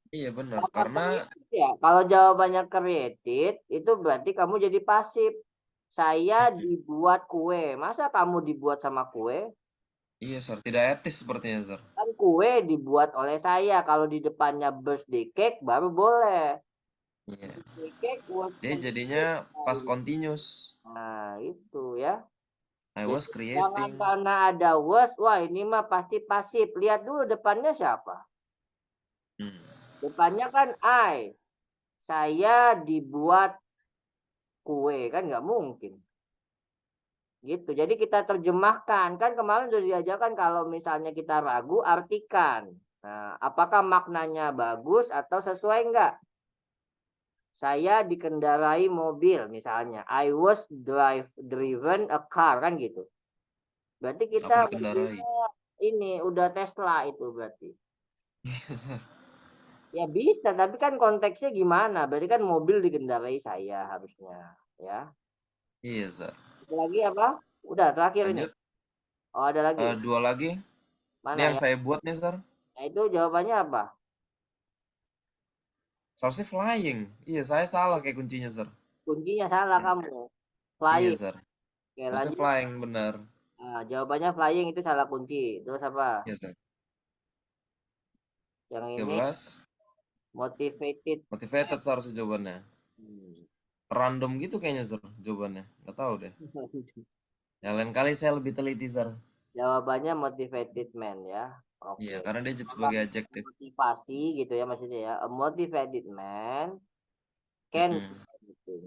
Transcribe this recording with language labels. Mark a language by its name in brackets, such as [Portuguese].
[Indonesian] Iya, benar. Karena ya, kalau jawabannya created itu berarti kamu jadi pasif. Saya dibuat kue. Masa kamu dibuat sama kue? Iya, Sir. Tidak etis sepertinya, Sir. Kan kue dibuat oleh saya. Kalau di depannya birthday cake baru boleh. Iya. [English] Cake was [Indonesian] dia jadinya past continuous. Nah, itu ya. [English] I was creating. [Indonesian] Jangan karena ada was, wah ini mah pasti pasif. Lihat dulu depannya siapa. Depannya kan I. Saya dibuat kue, kan nggak mungkin. Gitu. Jadi kita terjemahkan. Kan kemarin sudah diajarkan kalau misalnya kita ragu, artikan. Nah, apakah maknanya bagus atau sesuai enggak? Saya dikendarai mobil misalnya. [English] I was driven a car, kan gitu. [Indonesian] Berarti kita ini udah Tesla itu berarti. Ya bisa, tapi kan konteksnya gimana? Berarti kan mobil dikendarai saya harusnya, ya. Iya, Sir. Lagi apa? Udah terakhir. Lanjut. Ini. Oh, ada lagi. 2 lagi. Mana ini yang saya buat nih, Sir. Nah, itu jawabannya apa? Seharusnya flying. Iya, saya salah kayak kuncinya, Sir. Kuncinya salah kamu. Iya, [English] Flying. [Indonesian] Sir. Oke, Harusnya lanjut. flying, benar. Nah, jawabannya flying itu salah kunci. Terus apa? Iya, Sir. Yang ini 13. [English] motivated. [Indonesian] Motivated seharusnya jawabannya. Hmm. Random gitu kayaknya, Sir, jawabannya. Nggak tahu deh. Ya, lain kali saya lebih teliti, Sir. Jawabannya motivated man ya. Oke. Iya, karena dia sebagai adjektif. Motivasi gitu ya maksudnya ya. [English] A motivated man can do anything.